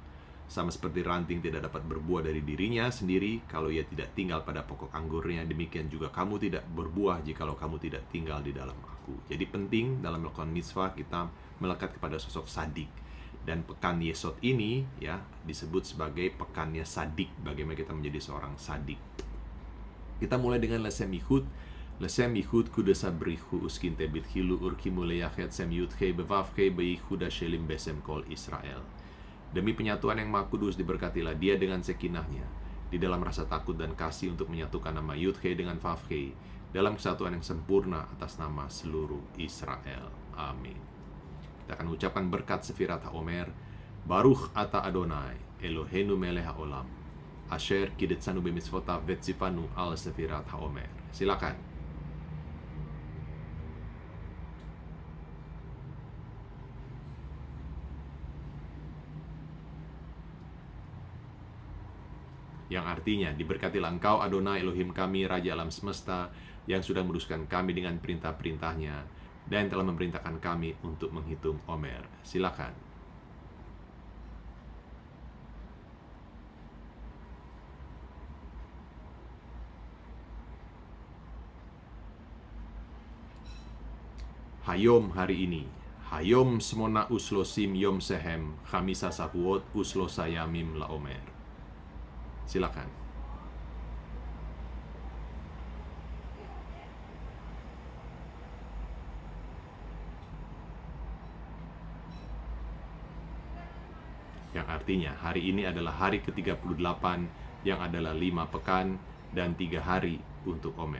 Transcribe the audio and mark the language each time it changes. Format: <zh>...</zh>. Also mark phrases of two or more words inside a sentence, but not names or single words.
<id>Sama seperti ranting tidak dapat berbuah dari dirinya sendiri kalau ia tidak tinggal pada pokok anggurnya, demikian juga kamu tidak berbuah jikalau kamu tidak tinggal di dalam aku. Jadi penting dalam melakukan mitzvah kita melekat kepada sosok sadik. Dan pekan Yesod ini ya disebut sebagai pekannya sadik, bagaimana kita menjadi seorang sadik. Kita mulai dengan</id> <he>lesem Yihud. לשם ייחוד קודשא בריך הוא ושכינתיה בדחילו ורחימו ליחדא שם י״ה בו״ה ביחודא שלים בשם כל ישראל.</he> <id>Demi penyatuan yang Maha Kudus diberkatilah dia dengan sekinahnya di dalam rasa takut dan kasih untuk menyatukan nama Yud-He dengan Vav-He dalam kesatuan yang sempurna atas nama seluruh Israel. Amin. Kita akan ucapkan berkat Sefirat HaOmer.</id> <he>ברוך אתה אדוני אלוהינו מלך העולם אשר קדשנו במצוותיו וצוונו על ספירת העומר.</he> <id>Silakan. Yang artinya, diberkatilah engkau Adonai Elohim kami, Raja alam semesta, yang sudah meneruskan kami dengan perintah-perintahnya dan telah memerintahkan kami untuk menghitung Omer. Silakan. Hayom hari ini,</id> <he>היום שמונה ושלושים יום שהם, חמישה שבועות ושלושה ימים לעומר.</he> <id>Silakan. Yang artinya hari ini adalah hari ke-38 yang adalah 5 pekan dan 3 hari untuk Omer.</id>